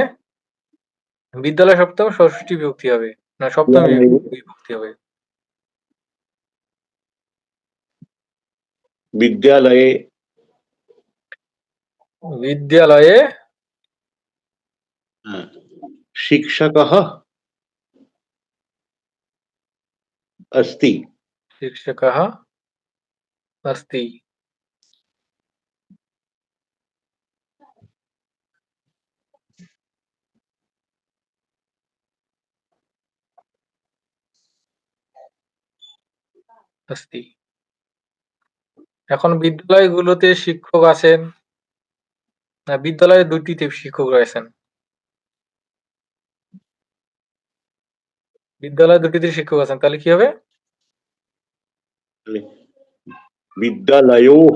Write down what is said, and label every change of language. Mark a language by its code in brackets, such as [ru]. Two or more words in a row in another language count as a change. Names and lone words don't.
[bn] বিদ্যালয় শব্দ ষষ্ঠী বিভক্তি হবে, না সপ্তমী বিভক্তি হবে? বিদ্যালয়ে বিদ্যালয়ে [sa] শিক্ষকः अस्ति। শিক্ষকः अस्ति। अस्ति। [bn] এখন বিদ্যালয়গুলোতে শিক্ষক আছেন, না বিদ্যালয়ে দুটিতে শিক্ষক রয়েছেন? বিদ্যালয়ে দুটিতে শিক্ষক আছেন, তাহলে কি হবে? [sa] विद्यालयोः